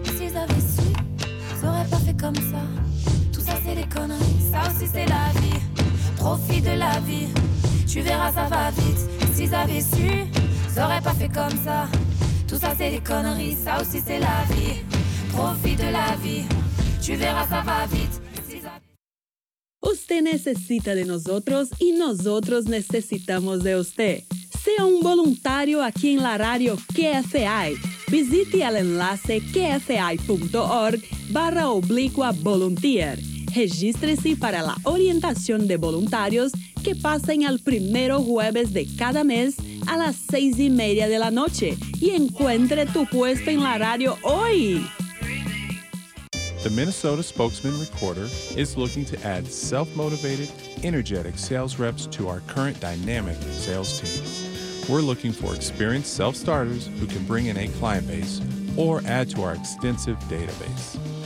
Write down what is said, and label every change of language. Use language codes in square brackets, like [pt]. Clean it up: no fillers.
[fr] Et s'ils avaient su, ils auraient pas fait comme ça. Ça c'est des conneries, ça aussi c'est la vie. Profite de la vie, tu verras, ça va vite. S'ils avaient su, ils auraient pas fait comme ça. Tout ça c'est des conneries, ça aussi c'est la vie. Profite de la vie, tu verras, ça va vite. [es] Usted necesita de nosotros y nosotros necesitamos de usted. Sea un voluntario aquí en la radio KFI. Visite el enlace kfi.org/volunteer. Regístrese para la orientación de voluntarios que pasan el primero jueves de cada mes a las 6:30 de la noche y encuentre tu puesto en la radio hoy. [en] The Minnesota Spokesman Recorder is looking to add self-motivated, energetic sales reps to our current dynamic sales team. We're looking for experienced self-starters who can bring in a client base or add to our extensive database.